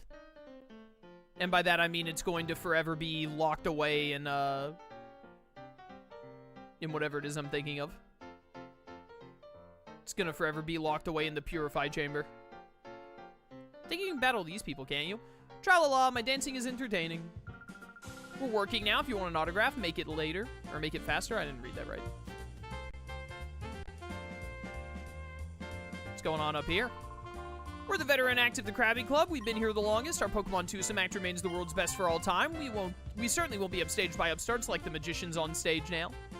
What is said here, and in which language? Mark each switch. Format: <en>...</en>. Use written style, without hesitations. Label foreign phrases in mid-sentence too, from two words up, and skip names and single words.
<en>And by that I mean it's going to forever be locked away in whatever it is I'm thinking of. It's gonna forever be locked away in the Purify chamber. I think you can battle these people, can't you? Tra-la-la, my dancing is entertaining. We're working now. If you want an autograph, make it later. Or make it faster. I didn't read that right. What's going on up here? We're the veteran act of the Krabby Club. We've been here the longest. Our Pokemon Twosome act remains the world's best for all time. We certainly won't be upstaged by upstarts like the magicians on stage now.</en>